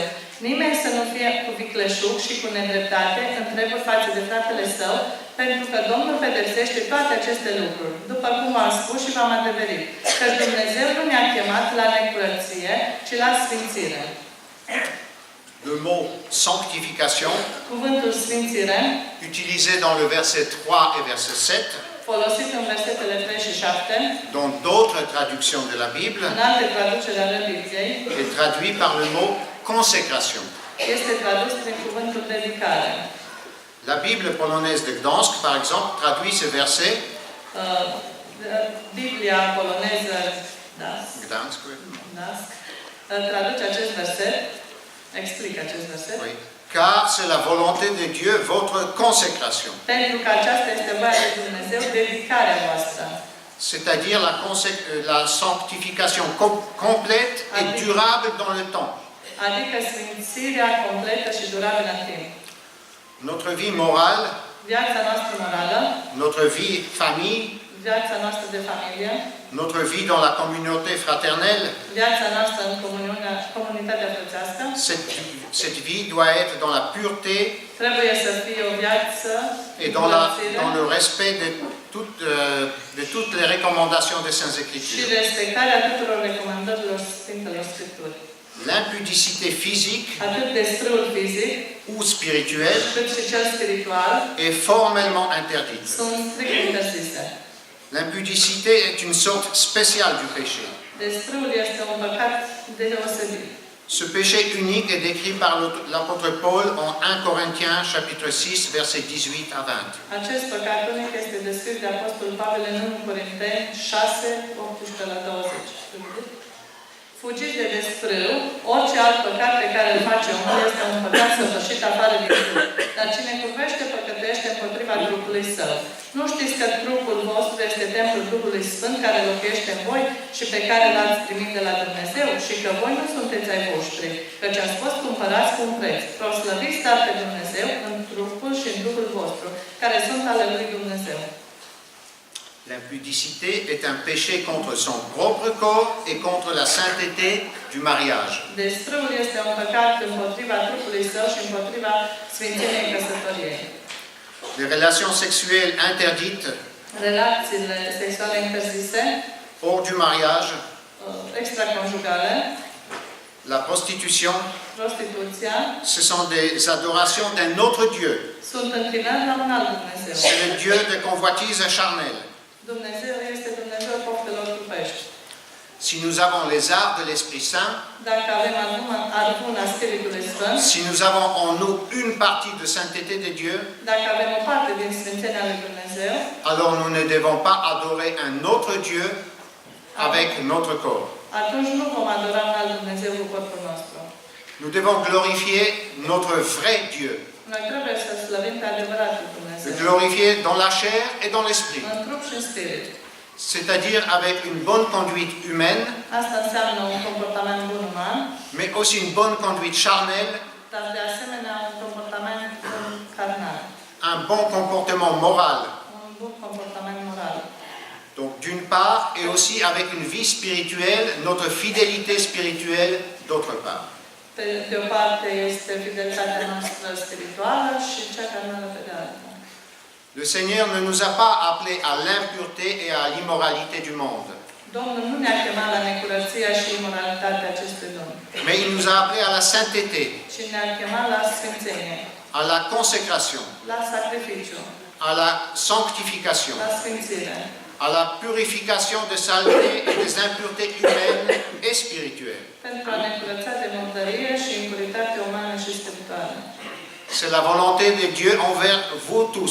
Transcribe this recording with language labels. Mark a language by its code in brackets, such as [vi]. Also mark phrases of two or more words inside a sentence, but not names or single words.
[ro] Nimeni să nu fie cu vicleșug și cu nedreptate în treburi față de fratele său, pentru că Domnul pedepsește toate aceste lucruri, după cum am spus și v-am adeverit, că Dumnezeu nu ne-a chemat la necurăție, ci la sfințire. [fr] Le mot sanctification, [ro] Cuvântul sfințire, [fr] utilisé dans le verset 3 et verset 7, [ro] folosit în versetele 3 și 7, [fr] dans d'autres traductions de la Bible, [ro] în alte traduceri ale Bibliei, [fr] est traduit par le mot consécration. [ro] este tradus prin cuvântul dedicare. [fr] La Bible polonaise de Gdansk, par exemple, traduit ce verset, [ro] Biblia poloneză, [fr] Gdansk, oui. [ro] traduce acest verset, explică acest verset, [fr] Oui. Car c'est la volonté de Dieu, votre consécration. [ro] pentru că aceasta este voia lui Dumnezeu, dedicarea voastră. [fr] C'est-à-dire la sanctification complète et durable dans le temps. [ro] Adică sfințirea completă și durabilă în timp. [fr] Notre vie morale [ro] viața noastră morală, [fr] notre vie famille, [ro] viața noastră de familie, [fr] notre vie dans la communauté fraternelle, [ro] viața noastră în comunitatea frățească, [fr] cette vie doit être dans la pureté [ro] trebuie să fie o viață [fr] et dans le respect de toutes les recommandations des Saintes [ro] și [fr] Écritures. [ro] respectarea tuturor recomandărilor Sfintelor Scripturi. [fr] L'impudicité physique [ro] Atât desfrâul fizic, [fr] ou spirituel [ro] cât și cel spiritual [fr] est formellement interdite. [ro] sunt strict interzise. [fr] L'impudicité est une sorte spéciale du péché. [ro] Desfrâul este un păcat deosebit. [fr] Ce péché unique est décrit par l'apôtre Paul en 1 Corinthiens chapitre 6 versets 18 à 20. [ro] Acest păcat unic este descris de Apostolul Pavel în 1 Corinteni 6, 18 la 20. Fugiți de desfrâu, orice alt păcat pe care îl face omul este un păcat săvârșit afară din trup. Dar cine curvește, păcătuiește împotriva trupului său. Nu știți că trupul vostru este templul Duhului Sfânt care locuiește în voi și pe care l-ați primit de la Dumnezeu și că voi nu sunteți ai voștri, căci ați fost cumpărați cu un preț. Proslăviți dar pe Dumnezeu în trupul și în Duhul vostru, care sunt ale lui Dumnezeu. [fr] L'impudicité est un péché contre son propre corps et contre la sainteté du mariage. [ro] Desfrâul este un păcat împotriva trupului său și împotriva sfințeniei căsătoriei. [fr] Les relations sexuelles interdites [ro] Relațiile sexuale interzise, [fr] hors du mariage, [ro] extraconjugale, [fr] la prostitution, [ro] prostituția, [fr] ce sont des adorations d'un autre Dieu. [ro] sunt închinări la un alt Dumnezeu. [fr] C'est le Dieu de convoitise charnelle. [ro] Dumnezeu este Dumnezeu poftelor trupești. [fr] Si nous avons les arts de l'Esprit Saint, [ro] Dacă avem armuna Spiritului Sfânt, [fr] si nous avons en nous une partie de sainteté de Dieu, [ro] dacă avem o parte din sfințenia lui Dumnezeu, [fr] alors nous ne devons pas adorer un autre Dieu avec notre corps. [ro] atunci nu vom adora un alt Dumnezeu cu corpul nostru. [fr] Nous devons glorifier notre vrai Dieu, [ro] Noi trebuie să slăvim pe adevăratul [fr] le [ro] Dumnezeu, [fr] glorifier dans la chair et dans l'esprit, [ro] în trup și în spirit. [fr] c'est-à-dire avec une bonne conduite humaine, [ro] Asta înseamnă un comportament bun uman, [fr] mais aussi une bonne conduite charnelle, [ro] dar de asemenea un comportament bun carnal, [fr] un bon comportement moral. [ro] un bun comportament moral. [fr] Donc d'une part, et aussi avec une vie spirituelle, notre fidélité spirituelle d'autre part. [ro] De o parte este fidelitatea noastră spirituală și cea carnală pe de alta. [fr] Le Seigneur ne nous a pas appelés à l'impureté et à l'immoralité du monde, [ro] Domnul nu ne-a chemat la necurăția și imoralitatea acestui lume, [fr] mais il nous a appelés à la sainteté, [ro] ci ne-a chemat la sfințenie, [fr] à la consécration, [ro] la sacrificiu, [fr] à la sanctification, [ro] la sfințire, [fr] à la purification de saleté et des impuretés humaines et spirituelles. [ro] pentru a ne curăța de murdărie și impuritate umană și spirituală. [fr] C'est la volonté de Dieu envers vous tous,